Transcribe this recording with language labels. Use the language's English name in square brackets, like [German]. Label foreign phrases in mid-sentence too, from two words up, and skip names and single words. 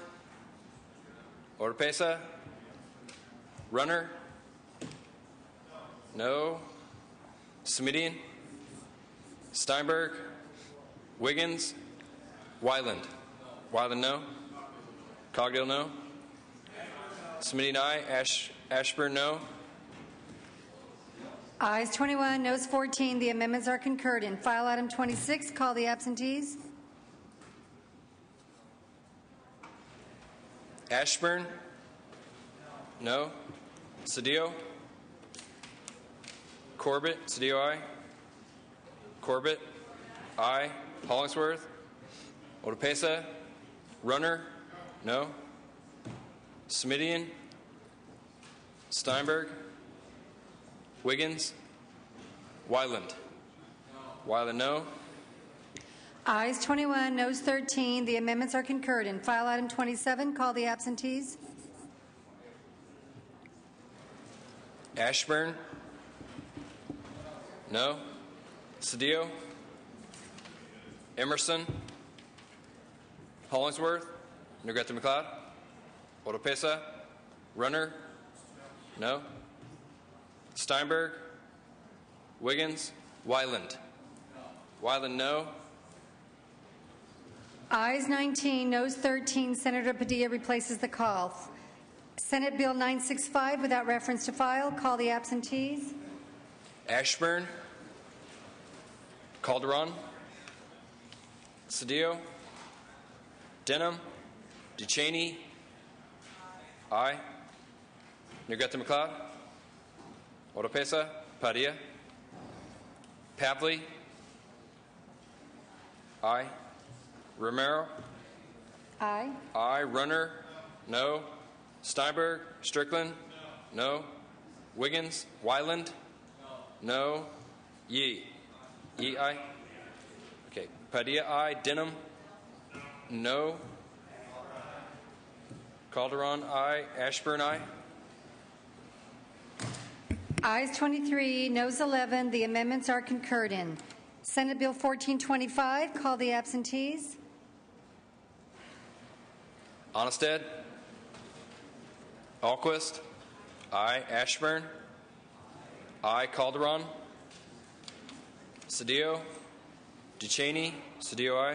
[English] Oropesa. Runner. No. Smidian. Steinberg. Wiggins. Wyland. Wyland, no. Cogdill, no. Smidian, aye. Ashburn, no. Ayes 21, noes 14. The amendments are concurred in. File item 26. Call the absentees. Ashburn. No. Cedillo. Corbett. Cedillo, aye. Corbett. Aye. Hollingsworth. Oropesa. Runner. No. Smidian. Steinberg. Wiggins. Wyland. Wyland, no. Ayes 21, noes 13. The amendments are concurred in. File item 27. Call the absentees. Ashburn. No. Cedillo. Emerson. Hollingsworth. Negrete McLeod. Oropesa. Runner. No. Steinberg. Wiggins. Wyland. Wyland, no. Ayes 19, noes 13. Senator Padilla replaces the call. Senate Bill 965 without reference to file. Call the absentees. Ashburn. Calderon. Cedillo. Denham. DeChaney. Aye. Negrete McLeod. Oropesa. Padilla. Pavley. Aye. Romero. Aye. Aye. Runner. No. Steinberg. Strickland. No. Wiggins. Wyland. No. Yee. Yee, aye. Okay. Padilla, aye. Denham. No. Calderon, aye. Ashburn, aye. Ayes 23, noes 11. The amendments are concurred in. Senate Bill 1425. Call the absentees. Onnested. Alquist. Aye. Ashburn. Aye. Calderon. Cedillo. DeChaney. Cedillo, aye.